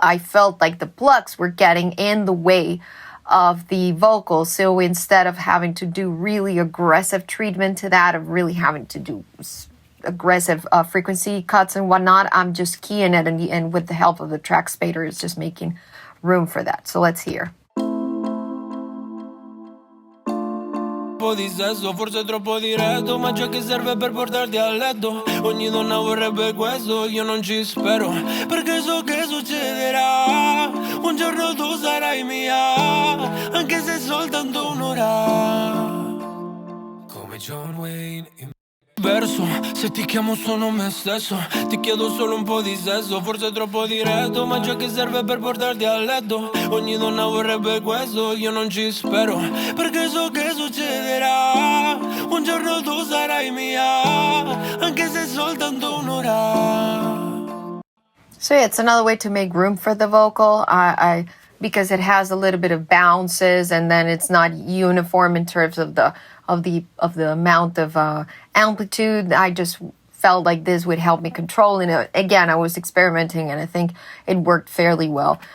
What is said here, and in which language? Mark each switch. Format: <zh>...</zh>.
<en>I felt like the plucks were getting in the way of the vocal, so instead of having to do really aggressive treatment to that, of really having to do aggressive frequency cuts and whatnot, I'm just keying it, and with the help of the track spader, it's just making room for that. So let's hear.</en> <it>Po' di sesso, forse troppo diretto, ma ciò che serve per portarti a letto. Ogni donna vorrebbe questo, io non ci spero, perché so che succederà. Un giorno tu sarai mia, anche se soltanto un'ora. Come John Wayne in verso, se ti chiamo sono me stesso. Ti chiedo solo un po' di sesso, forse troppo diretto, ma ciò che serve per portarti a letto. Ogni donna vorrebbe questo, io non ci spero, perché so che succederà. Un giorno tu sarai mia, anche se soltanto un'ora.</it> <en>So yeah, it's another way to make room for the vocal. I because it has a little bit of bounces, and then it's not uniform in terms of the amount of amplitude. I just felt like this would help me control. And again, I was experimenting, and I think it worked fairly well.</en>